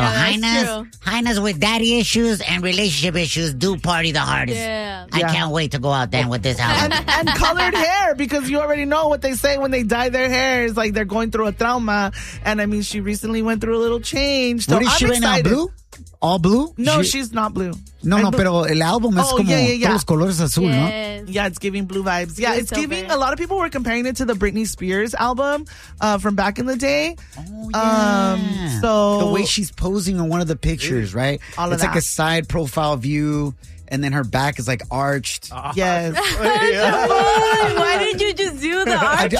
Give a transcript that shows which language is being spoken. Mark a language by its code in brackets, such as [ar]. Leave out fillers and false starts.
[en] Yeah, Hainas, Hainas with daddy issues and relationship issues do party the hardest. Yeah. I can't wait to go out there with this album. And colored hair, because you already know what they say when they dye their hair. It's like they're going through a trauma. And I mean, she recently went through a little change. So what is I'm she excited. Right now, blue? All blue? No, she's not blue. [es] No, no, pero el álbum es como todos colores azul, ¿no? [en] Yeah, it's giving blue vibes. Yeah, it's giving, a lot of people were comparing it to the Britney Spears album from back in the day. Oh, yeah. So the way she's posing on one of the pictures, right? All of that. It's like a side profile view. And then her back is like arched. Yes. Why did you just do the arch